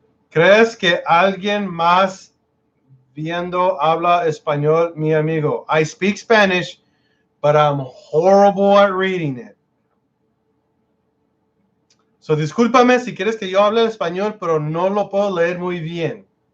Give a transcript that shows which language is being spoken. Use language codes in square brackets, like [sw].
[es] ¿Crees que alguien más viendo habla español, mi amigo? [en] I speak Spanish, but I'm horrible at reading it. [es] So discúlpame si quieres que yo hable español, pero no lo puedo leer muy bien.